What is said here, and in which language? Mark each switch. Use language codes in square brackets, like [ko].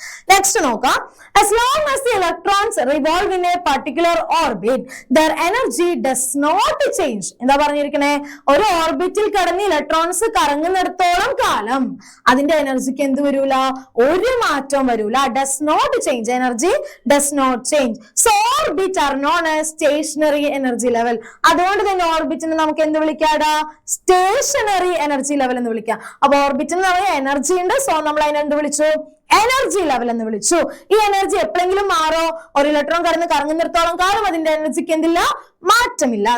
[ml] Next നോക്കാം, [en] as long as the electrons revolve in a particular orbit their energy does not change. [ml] എന്താ പറഞ്ഞിരിക്കണേ? ഒരു ഓർബിറ്റിൽ കിടന്ന് electrons കറങ്ങുന്നിടത്തോളം കാലം അതിന്റെ എനർജിക്ക് എന്ത് വരൂല? ഒരു മാറ്റവും വരൂല. [en] does not change, energy does not change. So orbit are known as stationary energy level. [ml] അതുകൊണ്ട് തന്നെ ഓർബിറ്റിനെ നമുക്ക് എന്ത് വിളിക്കാടാ? സ്റ്റേഷനറി എനർജി ലെവൽ എന്ന് വിളിക്കാം. അപ്പൊ ഓർബിറ്റിന് നമുക്ക് എനർജി ഉണ്ട്. സോ നമ്മൾ അതിനെ എന്ത് വിളിച്ചു? എനർജി ലെവൽ എന്ന് വിളിച്ചു. ഈ എനർജി എപ്പോഴെങ്കിലും മാറോ? ഒരു ഇലക്ട്രോൺ കിടന്ന് കറങ്ങുന്നിടത്തോളം കാലം അതിന്റെ എനർജിക്ക് എന്തില്ല? മാറ്റമില്ല.